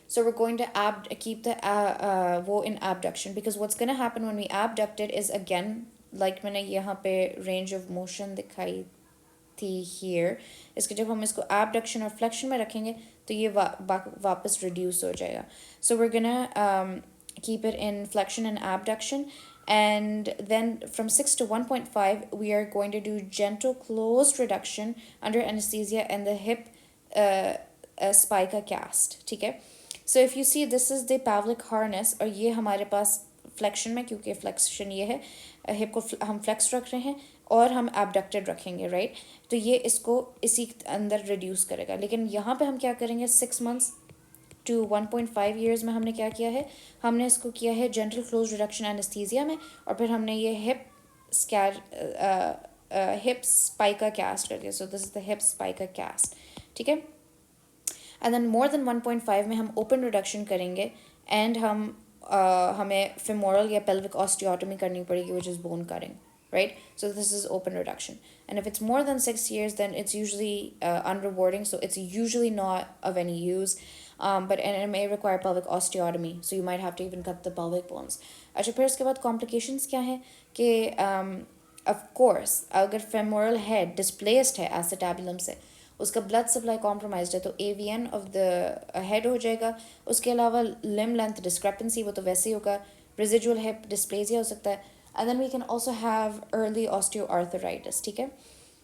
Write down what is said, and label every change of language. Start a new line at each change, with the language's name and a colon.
English: So we're going to keep the वो in abduction, because what's going to happen when we abduct it is, again, like
Hindi: मैंने यहाँ पे range of motion दिखाई थी here, इसके जब हम इसको abduction और flexion में रखेंगे तो ये वापस reduce हो जाएगा.
English: So we're gonna keep it in flexion and abduction. And then from 6 to 1.5, we are going to do gentle closed reduction under anesthesia and the hip spica cast, ठीक है? So if you see, this is the Pavlik harness,
Hindi: और ये हमारे पास flexion में, क्योंकि flexion ये है, hip को हम flex रख रहे हैं और हम abducted रखेंगे, right? तो ये इसको इसी अंदर reduce करेगा. लेकिन यहाँ पे हम क्या करेंगे? 6 months to 1.5 years में हमने क्या किया है? हमने इसको किया है gentle closed reduction anesthesia में, और फिर हमने ये hip spica cast कर दिया.
English: So this is the hip spica cast,
Hindi: ठीक है.
English: and then more than
Hindi: 1.5 में हम ओपन रिडक्शन करेंगे एंड हमें फेमोरल या पेल्विक ऑस्टियोटमी करनी पड़ेगी
English: which is bone cutting,
Hindi: right?
English: So this is open reduction. And if it's more than 6 years, then it's usually unrewarding, so it's usually not of any use. And it may require pelvic osteotomy, so you might have to even cut the pelvic bones.
Hindi: अच्छा, फिर उसके बाद complications क्या हैं कि of course अगर femoral head displaced है acetabulum से, उसका ब्लड सप्लाई कॉम्प्रोमाइज है, तो AVN ऑफ द हेड हो जाएगा. उसके अलावा लिम लेंथ डिस्क्रेपेंसी, वो तो वैसे ही होगा. रेजिजुअल हिप डिस्प्लेजिया हो सकता है.
English: and then we can also have early osteoarthritis,
Hindi: ठीक है.